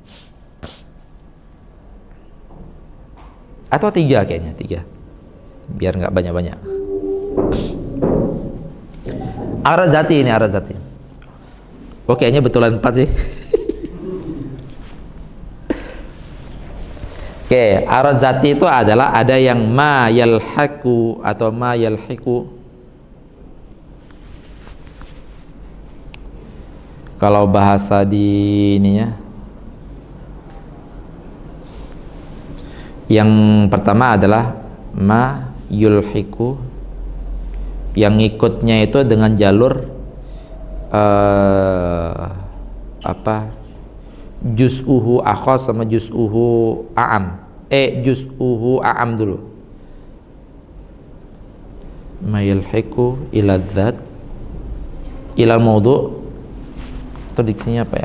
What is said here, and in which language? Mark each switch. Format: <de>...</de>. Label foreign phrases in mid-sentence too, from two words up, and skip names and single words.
<id>Atau 3 kayaknya, 3 biar nggak banyak-banyak.</id> <ar>عرض ذاتي ini, عرض ذاتي.</ar> <id>Oh, kayaknya betulan 4 sih. Oke,</id> <ar>عرض ذاتي</ar> <id>itu adalah ada yang</id> <ar>ما يلحق</ar> <id>atau</id> <ar>ما يلحق.</ar> <id>Kalau bahasa di ininya, yang pertama adalah</id> <ar>ما يلحق,</ar> <id>yang ngikutnya itu dengan jalur</id> <ar>جزؤه أخص</ar> <id>sama</id> <ar>جزؤه أعم. جزؤه أعم dulu. ما يلحق إلى ذات إلى موضوع'.</ar> <id>Itu diksinya apa ya?</id>